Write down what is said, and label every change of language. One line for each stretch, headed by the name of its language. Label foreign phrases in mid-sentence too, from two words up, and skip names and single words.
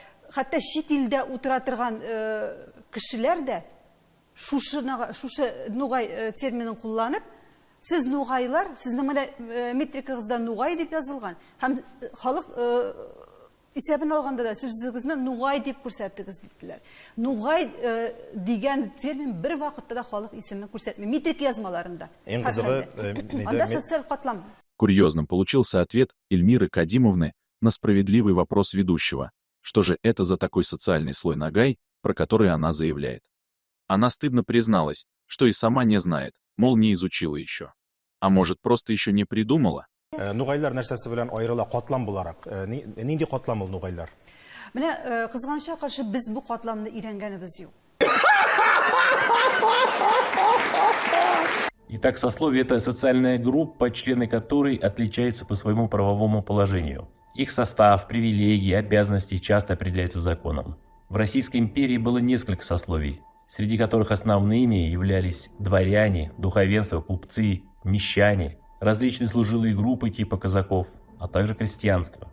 Tatar: Хәтта чит илдә утыра торган кешеләр дә шушы нугай терминын кулланып, сез нугайлар, сезнең менә метрикагызда нугай дип язылган. Һәм халык исәбен алганда да сүзегезне нугай дип күрсәттегез диделәр. Нугай дигән термин бер вакытта да халык исемен күрсәтми. Метрик язмаларында. Иң кызыгы, анда социаль катлам.
Russian: Курьезным получился ответ Эльмиры Кадимовны на справедливый вопрос ведущего. Что же это за такой социальный слой нагай, про который она заявляет? Она стыдно призналась, что и сама не знает, мол, не изучила еще. А может, просто еще не придумала?
Tatar: Нугайлар нәрсәсе белән аерыла катлам буларак? Нинди катлам ул нугайлар? Менә кызганычка каршы без бу катламны өйрәнгәнебез юк.
Russian: Итак, сословие – это социальная группа, члены которой отличаются по своему правовому положению. Их состав, привилегии, обязанности часто определяются законом. В Российской империи было несколько сословий, среди которых основными являлись дворяне, духовенство, купцы, мещане, различные служилые группы типа казаков, а также крестьянство.